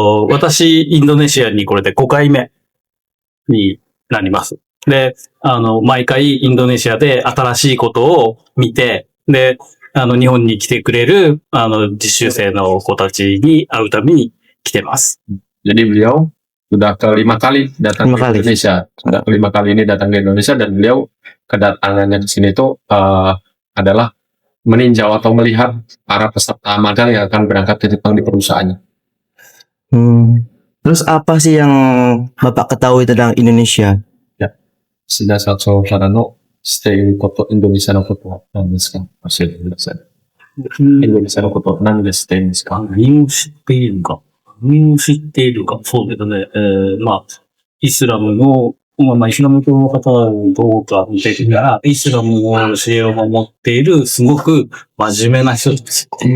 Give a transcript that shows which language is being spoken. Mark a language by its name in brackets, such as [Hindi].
[Japanese] 私、インドネシアにこれで5回目になります。で、毎回インドネシアで新しいことを見て、で、日本に来てくれる、実習生の子たちに会うために来てます。 [Indonesian] Jadi beliau sudah kelima kali datang ke Indonesia. Sudah kelima kali ini datang ke Indonesia dan beliau kedatangannya di sini itu adalah meninjau atau melihat para peserta magang yang akan berangkat ke Jepang di perusahaannya. Terus apa sih yang Bapak ketahui tentang Indonesia? [Japanese] 須田社長からのしていること、インドネシアのことは何ですか？教えてください。インドネシアのこと何でしているんですか？何を知っているか。そうですね。イスラムの、イスラム教の方はどうか見てるから、イスラムの教えを守っている、すごく真面目な人です。